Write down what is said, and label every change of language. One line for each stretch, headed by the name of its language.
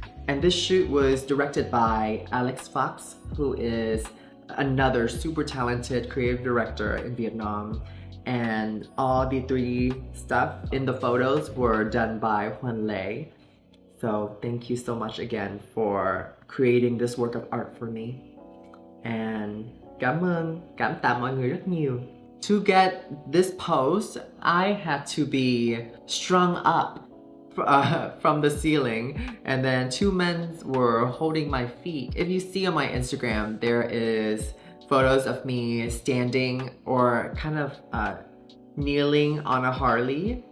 English: And this shoot was directed by Alex Fox, who is another super talented creative director in Vietnam. And all the 3D stuff in the photos were done by Huan Lei. So thank you so much again for creating this work of art for me. And
Vietnamese: cảm tạ mọi người rất nhiều.
English: To get this pose, I had to be strung up from the ceiling, and then two men were holding my feet. If you see on my Instagram, there is photos of me standing or kind of kneeling on a Harley.